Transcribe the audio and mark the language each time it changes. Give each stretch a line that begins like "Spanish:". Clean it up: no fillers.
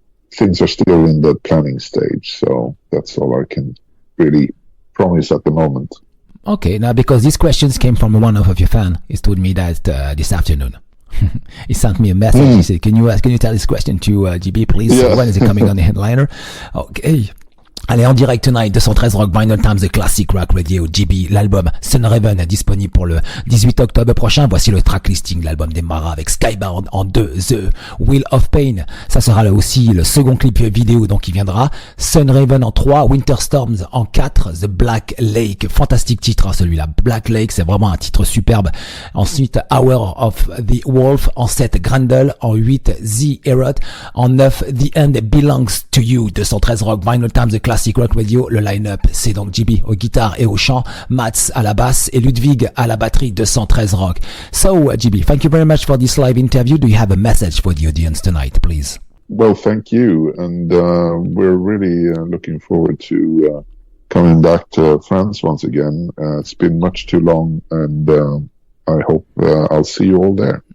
English: Things are still in the planning stage, so that's all I can really promise at the moment. Okay, now because these questions came from one of your fans, he told me that this afternoon. He sent me a message. He said, "Can you tell this question to GB, please? Yeah. When is it coming on the headliner?" Okay.
French: Allez, en direct tonight, 213 Rock, Vinyl Times, The Classic Rock Radio, GB, l'album Sunraven, disponible pour le 18 octobre prochain. Voici le track listing, l'album démarra avec Skybound en 2, The Wheel of Pain. Ça sera là aussi le second clip vidéo, donc il viendra. Sunraven en 3, Winter Storms en 4, The Black Lake. Fantastique titre, hein, celui-là. Black Lake, c'est vraiment un titre superbe. Ensuite, Hour of the Wolf en 7, Grendel en 8, The Heorot en 9, The End Belongs to You, 213 Rock, Vinyl Times, The Classic Classic Rock Radio. Le line-up, c'est donc JB aux guitares et au chant, Mats à la basse et Ludwig à la batterie de 113 Rock.
English: So, JB, thank you very much for this live interview. Do you have a message for the audience tonight, please? Well, thank you. And we're really looking forward to coming back to France once again. It's been much too long, and I hope I'll see you all there.